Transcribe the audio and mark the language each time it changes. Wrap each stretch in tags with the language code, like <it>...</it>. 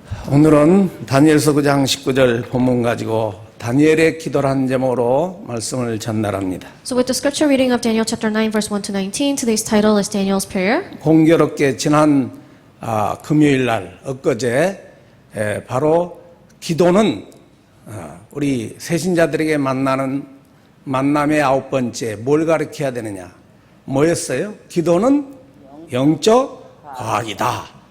<ko>오늘은 다니엘서 9장 19절 본문 가지고 다니엘의 기도라는 제목으로 말씀을 전달합니다.</ko> <en>So with the scripture reading of Daniel chapter 9 verse 1 to 19, today's title is Daniel's prayer.</en> <ko>공교롭게 지난 금요일 날 엊그제 바로 기도는 우리 새신자들에게 만나는 만남의 9번째 뭘 가르쳐야 되느냐? 뭐였어요? 기도는 영적 과학이다.</ko>